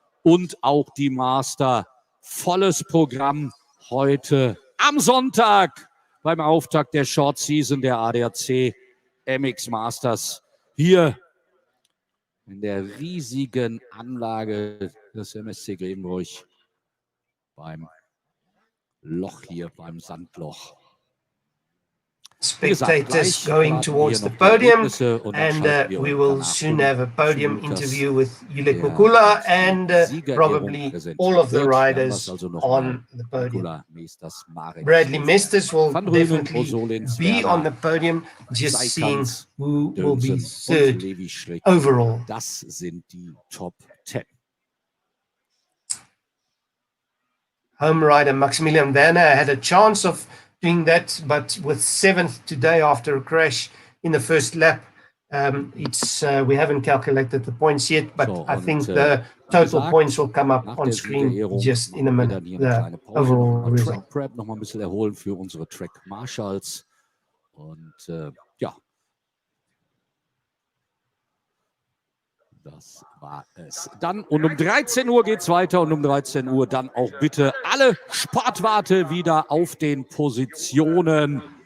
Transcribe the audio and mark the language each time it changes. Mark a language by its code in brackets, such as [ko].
[de] Und auch die Master. Volles Programm heute am Sonntag beim Auftakt der Short Season der ADAC MX Masters. Hier in der riesigen Anlage des MSC Grevenbroich beim Loch hier, beim Sandloch. [en] Spectators going towards the podium, and we will soon have a podium interview with Julek Kukula and probably all of the riders on the podium. Bradley Masters will definitely be on the podium, just seeing who will be third overall. [de] Das sind die Top 10. [en] Home rider Maximilian Werner had a chance of doing that, but with 7th today after a crash in the first lap, we haven't calculated the points yet, but I think the total points will come up on screen just in a minute. The overall result. [de] Prep noch mal ein bisschen erholen für unsere Track Marshals und ja. Das war es. Dann und um 13 Uhr geht es weiter und um 13 Uhr dann auch bitte alle Sportwarte wieder auf den Positionen.